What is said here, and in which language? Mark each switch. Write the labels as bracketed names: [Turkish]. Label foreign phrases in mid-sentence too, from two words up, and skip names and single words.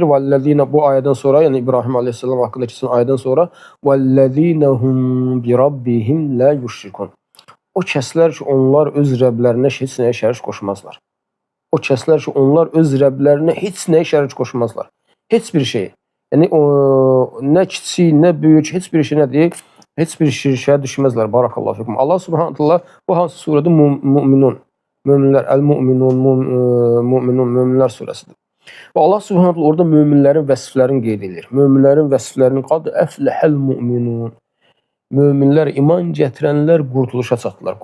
[Azerbaijani] Vəllezina, bu ayədən sonra, yəni İbrahim aleyhissalam haqqında keçən ayədən sonra [Arabic] والذين هم بربهم لا يشركون. [Azerbaijani] O kəslər ki, onlar öz Rəblərinə heç nəyə şərik qoşmazlar. O kəslər ki, onlar öz Rəblərinə heç nəyə şərik qoşmazlar. Heç bir şey. Yəni nə kiçik, nə böyük, heç bir şey nədir? Heç bir şirkə düşməzlər. [Arabic] بارك الله فيكم. [Azerbaijani] Allah [Arabic] سبحانه وتعالى [Azerbaijani] bu hansı surədir? Müminun. Möminlər, Əl-Müminun, Müminun, Möminlər surəsidir. Və Allah [Arabic] سبحانه وتعالى [Azerbaijani] orada möminlərin vəsiflərini qeyd edir. Möminlərin vəsiflərini [Arabic] قد أفلح المؤمنون. [Azerbaijani] Möminlər, iman gətirənlər qurtuluşa çatdılar.